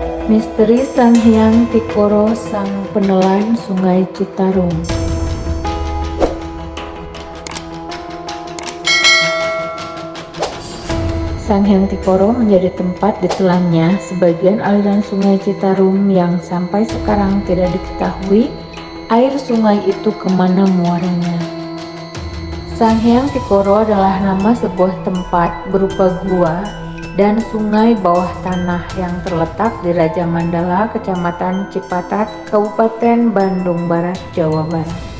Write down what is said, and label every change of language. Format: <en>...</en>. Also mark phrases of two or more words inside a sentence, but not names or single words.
<id>Misteri Sang Hyang Tikoro, sang penelan Sungai Citarum. Sang Hyang Tikoro menjadi tempat ditelannya sebagian aliran Sungai Citarum yang sampai sekarang tidak diketahui air sungai itu kemana muaranya. Sang Hyang Tikoro adalah nama sebuah tempat berupa gua dan sungai bawah tanah yang terletak di Raja Mandala, Kecamatan Cipatat, Kabupaten Bandung Barat, Jawa Barat.</id>